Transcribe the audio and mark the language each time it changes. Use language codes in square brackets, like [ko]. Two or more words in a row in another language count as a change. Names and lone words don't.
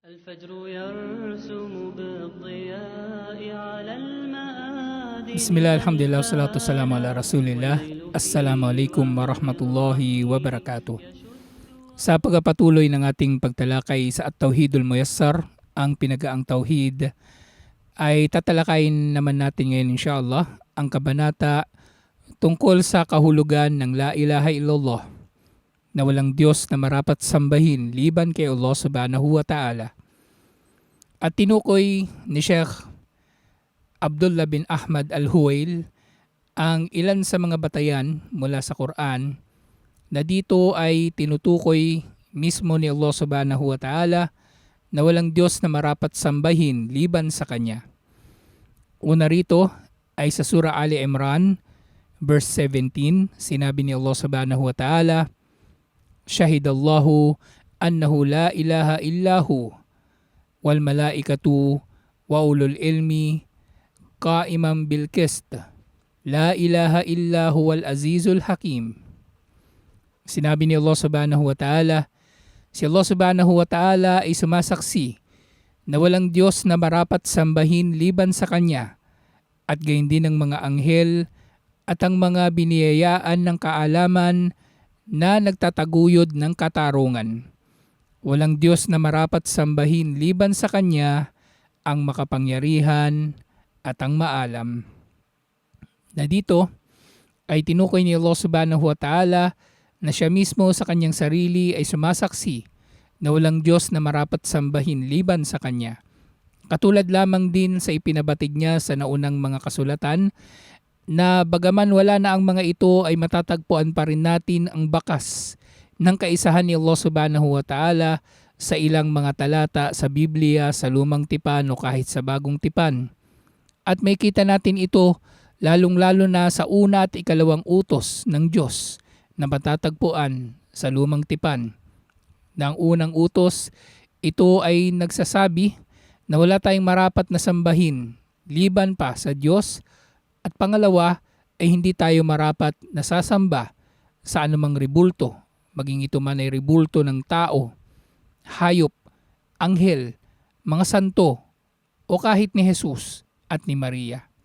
[ar] الفجر يرسم بالضياء على المآذن. بسم الله، الحمد لله، الصلاة والسلام على رسول الله. السلام عليكم ورحمة الله وبركاته. [tl] Sa pagpapatuloy ng ating pagtalakay sa At-Tauhidul Muyassar, ang pinagaang tauhid, ay tatalakayin naman natin ngayon insyaAllah ang kabanata tungkol sa kahulugan ng [ar] لا إله إلا الله, [tl] na walang Diyos na marapat sambahin liban kay Allah [ar] سبحانه وتعالى. [tl] At tinukoy ni Sheikh Abdullah bin Ahmad Al-Huwail ang ilan sa mga batayan mula sa Quran na dito ay tinutukoy mismo ni Allah [ar] سبحانه وتعالى [tl] na walang Diyos na marapat sambahin liban sa Kanya. Una rito ay sa Surah Ali Imran, verse 17, sinabi ni Allah [ar] سبحانه وتعالى, شهد الله أنه لا إله إلا هو والملائكة وأولو العلم قائما بالقسط لا إله إلا هو العزيز الحكيم. [tl] Sinabi ni Allah [ar] سبحانه وتعالى, [tl] si Allah [ar] سبحانه وتعالى [tl] ay sumasaksi na walang Diyos na marapat sambahin liban sa Kanya, at gayon din ang mga anghel at ang mga biniyayaan ng kaalaman na nagtataguyod ng katarungan. Walang Diyos na marapat sambahin liban sa Kanya, ang makapangyarihan at ang maalam. Na dito ay tinukoy ni Allah [ar] سبحانه وتعالى [tl] na siya mismo sa kanyang sarili ay sumasaksi na walang Diyos na marapat sambahin liban sa Kanya. Katulad lamang din sa ipinabatid niya sa naunang mga kasulatan na bagaman wala na ang mga ito ay matatagpuan pa rin natin ang bakas ng kaisahan ni Allah [ar] سبحانه وتعالى [tl] sa ilang mga talata sa Biblia, sa Lumang Tipan o kahit sa Bagong Tipan. At may kita natin ito lalong-lalo na sa una at ikalawang utos ng Diyos na matatagpuan sa Lumang Tipan. Na ang unang utos, ito ay nagsasabi na wala tayong marapat na sambahin liban pa sa Diyos, at pangalawa ay hindi tayo marapat na sasamba sa anumang rebulto, maging ito man ay rebulto ng tao, hayop, anghel, mga santo, o kahit ni Jesus at ni Maria.